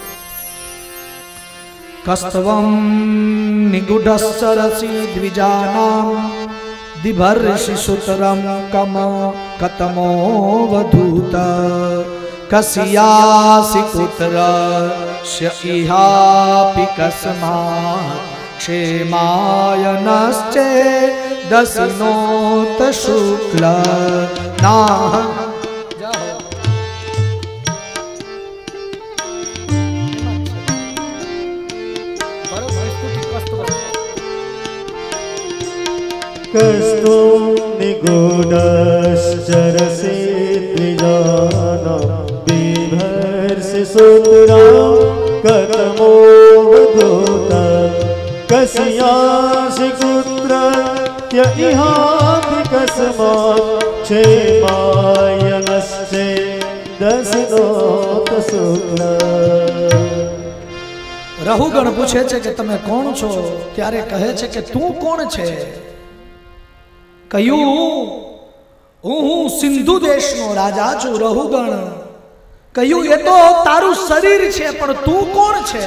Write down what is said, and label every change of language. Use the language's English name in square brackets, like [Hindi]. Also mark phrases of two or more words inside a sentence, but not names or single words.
[Sanskrit] कस्तवम निगुढस्सरसी द्विजानाम दिभर्षि सुतरम कम कतमो वधूत कस्यासी पुत्र इहापी कस्मात क्षेमायनश्चे दसिनोत शुक्ल नाह. कस्तो निगूढश्चरसि द्विजानां बिभर्षि सूत्रां कतमो वधूत कस्यासि पुत्रस्य इहापि कस्मात् क्षेमायनश्चे दशनोत शुक्ल. [Gujarati] રહુગણ પૂછે છે કે તમે કોણ છો? ત્યારે કહે છે કે તું કોણ છે? કહ્યું હું સિંધુ દેશનો રાજા છું રહુગણ. કહ્યું એ તો તારું શરીર છે, પણ તું કોણ છે?